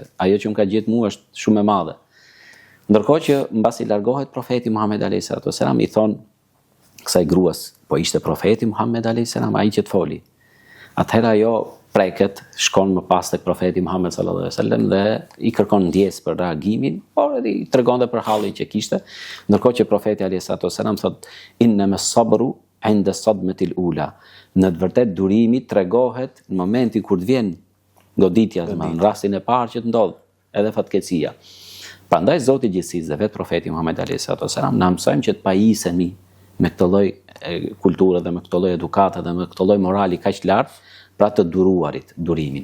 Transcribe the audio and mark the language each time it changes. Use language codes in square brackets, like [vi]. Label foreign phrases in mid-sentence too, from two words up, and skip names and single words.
[sq] Ajo që më ka gjetë mua është shumë e madhe. Ndërkohë që mbasi largohet profeti Muhammed [ar] عليه السلام, [sq] i thon kësaj gruas, po ishte profeti Muhammed [ar] عليه السلام [sq] ai që të foli. Atëherë ajo preket, shkon më pas tek profeti Muhammed [ar] صلى الله عليه وسلم [sq] dhe i kërkon ndjesë për reagimin, por edhe i tregon dhe për hallin që kishte. Ndërkohë që profeti [ar] عليه السلام [sq] thot [ar] إن الصبر عند الصدمة الأولى. [sq] Në të vërtetë durimi tregohet në momentin kur të vjen goditja, në rastin e parë që të ndodh, edhe fatkeqësia. Prandaj Zoti i gjithësisë dhe vetë profeti Muhammed [ar] عليه السلام [sq] na mësojnë që të pajisemi me këtë lloj kulture dhe me këtë lloj edukate dhe me këtë lloj morali kaq lart, pra të duruarit, durimin.